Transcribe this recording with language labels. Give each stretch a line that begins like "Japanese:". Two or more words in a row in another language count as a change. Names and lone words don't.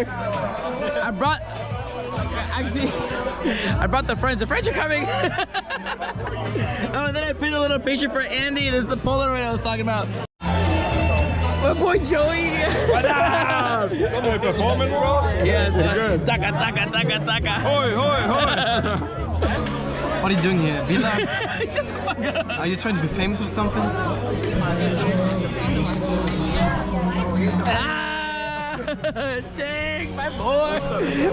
English: I brought the friends. The friends are coming. Oh, and then I put a little picture for Andy. This is the Polaroid I was talking about. My boy Joey. What up? Somebody performing, bro? Yes. Taka, taka, taka, taka. Hoi, hoi, hoi. What are you doing here, Villa? Shut the fuck up. Are you trying to be famous or something? Jake, my boy.